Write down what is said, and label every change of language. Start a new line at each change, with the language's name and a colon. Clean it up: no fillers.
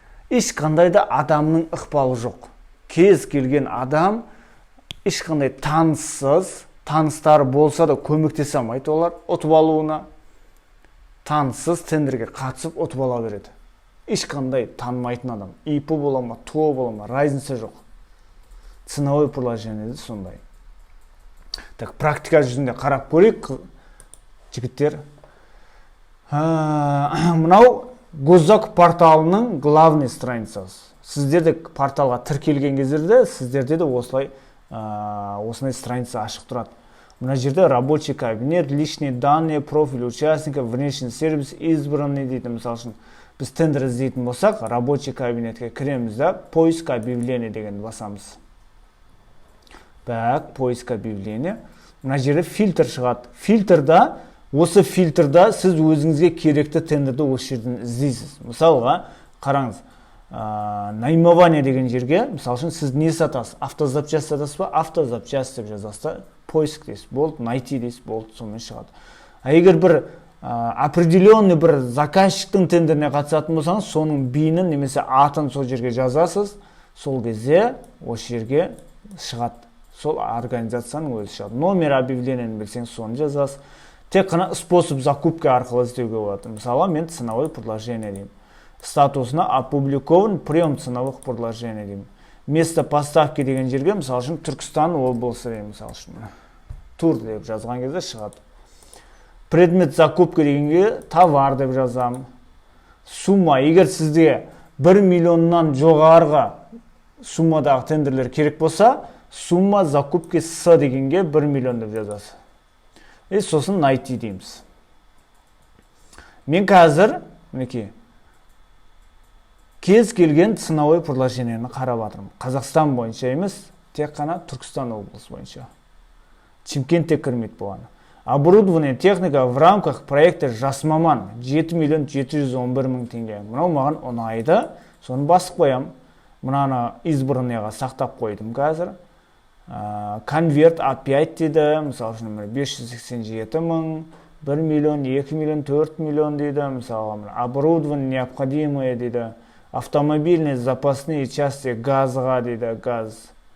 Kazakh: Ешқандай да адамның ықпалы жоқ. Кез келген адам ешқандай таныстары болса да көмектесе алмайды олар ұтып алуына. Таныссыз тендерге қатысып ұтып ала береді. Ешқандай танымайтын адам. ИП бола ма, ТО бола ма, разница жоқ. Ценовой предложениеде сондай. Так, практика жүзінде қарап көрейік, жігіттер. Мынау Госзакуп порталының главный страницасы. Сіздерде порталға тіркелген кездерде, сіздерде де осындай страница ашық тұрады. Мына жерде
Russian: рабочий кабинет, личные данные, профиль участника, внешний сервис, избранный
Kazakh: дейді. Мысалы үшін, біз тендер іздейтін болсақ, рабочий кабинетке кіреміз да, поиск объявления деген басамыз.
Russian: Так, поиск объявления.
Kazakh: Мына жерде фильтр шығады. Осы фильтрда сіз өзіңізге керекті тендерді осы жерден іздейсіз. Мысалға, қараңыз, наименование деген жерге, мысалы үшін сіз не сатасыз? Автозапчасть сатасыз ба? Автозапчасть деп жазасыз. Поиск дейсіз, болды, найти дейсіз, болды, сонымен шығады. А егер бір определенный бір заказчиктің тендеріне қатысатын болсаңыз, соның бейінін немесе атын сол жерге жазасыз, сол кезде осы жерге шығады. сол организацияның өзі шығады. Номер объявлениені білсең, соны жазасыз. Тек қана способ закупки арқылы іздеуге болады. Мысалы, мен ценовое предложение деймін.
Russian: Статусына опубликован прием ценовых предложений
Kazakh: деймін. Место поставки деген жерге, мысалы үшін, Түркістан облысы деймін, мысалы үшін. Тур деп жазған кезде шығады. Предмет закупки дегенге товар деп жазам. Сумма, егер сізде 1 миллионнан жоғарғы суммадағы тендерлер керек болса, сумма закупки С дегенге 1 миллион деп жазасыз. Сосын найти дейміз. Мен қазір, мінекей, кез келген ценовой предложениені қарап жатырмын. Қазақстан бойынша емес, тек қана Түркістан облысы бойынша. Чимкентте кірмейді бұған.
Russian: Оборудование техника в рамках проекта
Kazakh: жас маман 7 миллион 711 мың теңге. Мынау маған ұнайды, соны басып қоям. Мынаны избранныйға сақтап қойдым қазір. Конверт опять дейді, мысалы үшін 587 мың, 1 миллион, 2 миллион, 4 миллион дейді, мысалы
Russian: оборудование необходимое
Kazakh: дейді,
Russian: автомобильные запасные части
Kazakh: газға дейді, газ,